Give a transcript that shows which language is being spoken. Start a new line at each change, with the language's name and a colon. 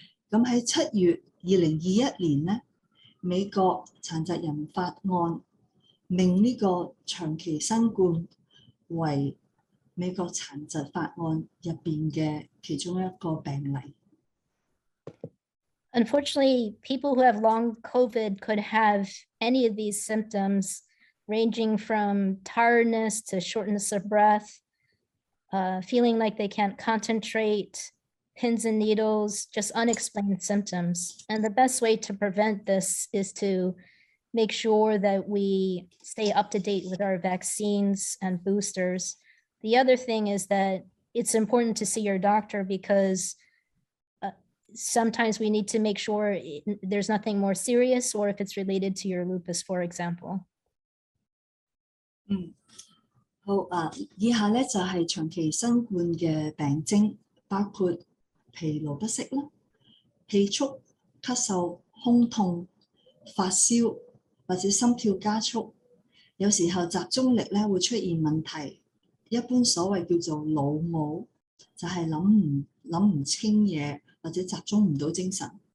Cantonese: 咁喺7月2021年咧，美國殘疾人法案命呢個長期新冠為美國殘疾法案入邊嘅其中一個病例。
English: Unfortunately, people who have long COVID could have any of these symptoms, ranging from tiredness to shortness of breath, feeling like they can't concentrate, pins and needles, just unexplained symptoms. And the best way to prevent this is to make sure that we stay up to date with our vaccines and boosters. The other thing is that it's important to see your doctor because sometimes we need to make sure there's nothing more serious or if it's related to your lupus, for example.
Cantonese: 好以下咧就係長期新冠嘅病徵，包括疲勞不適啦、氣促、咳嗽、胸痛、發燒或者心跳加速，有時候集中力咧會出現問題，一般所謂叫做腦霧，就係諗唔清嘢或者集中唔到精神。